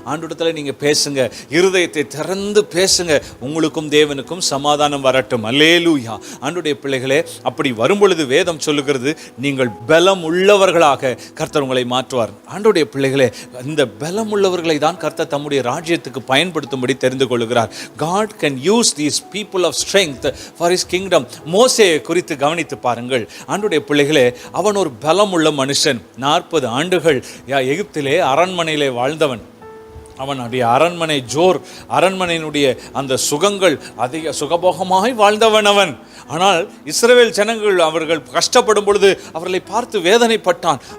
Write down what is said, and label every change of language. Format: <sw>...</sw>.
<ta>ஆண்டவரிடத்தில் நீங்கள் பேசுங்க, இருதயத்தை திறந்து பேசுங்க, உங்களுக்கும் தேவனுக்கும் சமாதானம் வரட்டும். அல்லேலூயா. ஆண்டவருடைய பிள்ளைகளே, அப்படி வரும்பொழுது வேதம் சொல்லுகிறது, நீங்கள் பலம் உள்ளவர்களாக கர்த்தர் உங்களை மாற்றுவார். ஆண்டவருடைய பிள்ளைகளே, இந்த பலம் உள்ளவர்களை தான் கர்த்தர் தம்முடைய ராஜ்யத்துக்கு பயன்படுத்தும்படி தெரிந்து கொள்கிறார்.</ta> <en>God can use these people of strength for his kingdom.</en> <ta>மோசேயை குறித்து கவனித்து பாருங்கள். ஆண்டவருடைய பிள்ளைகளே, அவன் ஒரு பலம் உள்ள மனுஷன். 40 ஆண்டுகள் எகிப்திலே அரண்மனையிலே வாழ்ந்தவன். அவனுடைய அரண்மனையினுடைய அந்த சுகங்கள் அதிக சுகபோகமாய் வாழ்ந்தவன் அவன். ஆனால் இஸ்ரவேல் ஜனங்கள் அவர்கள் கஷ்டப்படும் பொழுது அவர்களை பார்த்து வேதனைப்பட்டான்.</ta>